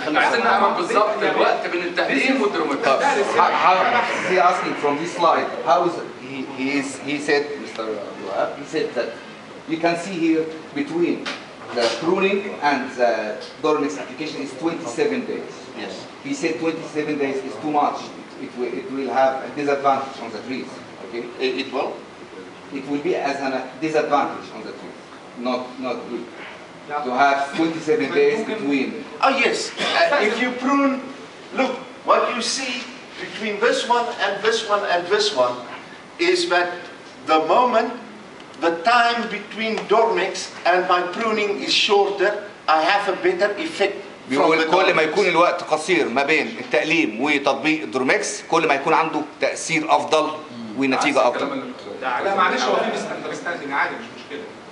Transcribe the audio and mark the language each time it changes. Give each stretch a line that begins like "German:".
Arabic: عايزين نعرف بالظبط الوقت بين التقليم والدرومكس.
English: He asking from this slide how is he said Mr. he said that you can see here between the pruning and the dormix application is 27 days. Yes. He said 27 days is too much. It will have a disadvantage on the trees. Okay. It will? It will be as a disadvantage on the trees. Not good. To have 27 days between. Oh yes, if you prune, look, what you see between this one and this one and this one is that the moment, the time between dormix and my pruning is shorter, I have a better effect.
Arabic: بيقول كل ما يكون الوقت قصير ما بين التقليم وتطبيق الدرومكس كل ما يكون عنده تأثير أفضل ونتيجة أفضل. لا معلش هو في misunderstanding عادي مش مشكلة.